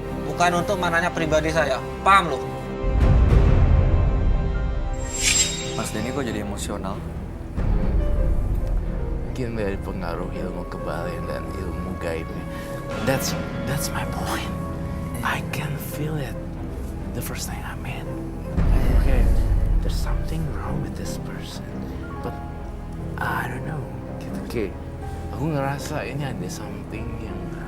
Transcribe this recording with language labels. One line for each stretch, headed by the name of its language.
Indonesian: Bukan untuk menanya pribadi saya. Paham loh? Mas Denny kok jadi emosional? mungkin dari pengaruh ilmu kebalian dan ilmu gaibnya.
English: That's my point. I can feel it the first time I met. Okay, there's something wrong with this person, but I don't know.
Indonesian: Oke, aku ngerasa ini ada something yang